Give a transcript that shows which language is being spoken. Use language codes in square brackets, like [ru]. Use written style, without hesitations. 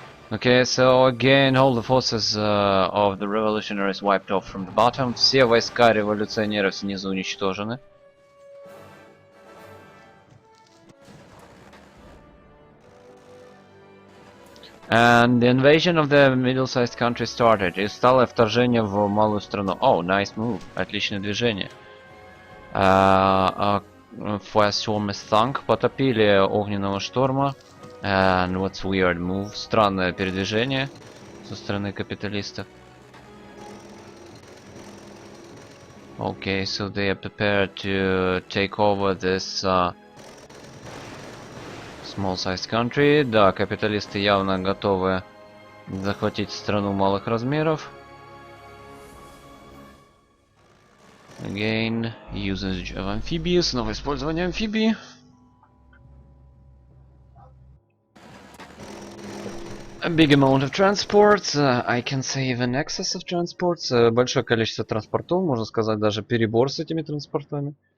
[en] Okay, so again, all the forces of the revolutionaries wiped off from the bottom. [ru] Все войска революционеров снизу уничтожены. [en] And the invasion of the middle-sized country started. [ru] И стало вторжение в малую страну. [en] Oh, nice move. [ru] Отличное движение. [en] Firestorm is sunk. [ru] Потопили огненного шторма. [en] And what's weird move? [ru] Странное передвижение со стороны капиталистов. [en] Okay, so they are prepared to take over this small-sized country. [ru] Да, капиталисты явно готовы захватить страну малых размеров. [en] Again, usage of amphibies. [ru] Снова использование амфибии. [en] A big amount of transports. I can say even excess of transports. [ru] Большое количество транспортов, можно сказать, даже перебор с этими транспортами.